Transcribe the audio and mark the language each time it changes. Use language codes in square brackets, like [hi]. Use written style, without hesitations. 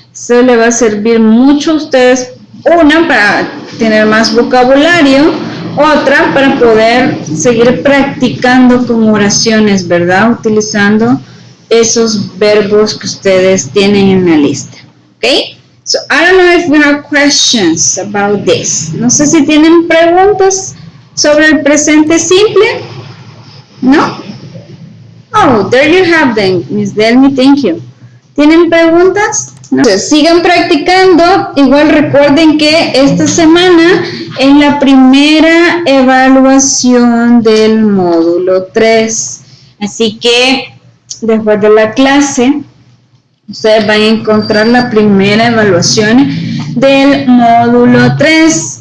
[es] Eso les va a servir mucho a ustedes. Una, para tener más vocabulario. Otra, para poder seguir practicando con oraciones, ¿verdad? Utilizando esos verbos que ustedes tienen en la lista. ¿Ok? [en] So, I don't know if we have questions about this. [es] No sé si tienen preguntas sobre el presente simple. ¿No? [en] Oh, there you have them, Miss Delmi, thank you. [es] ¿Tienen preguntas? No. Sigan practicando. Igual recuerden que esta semana es la primera evaluación del módulo 3. Así que después de la clase, ustedes van a encontrar la primera evaluación del módulo 3.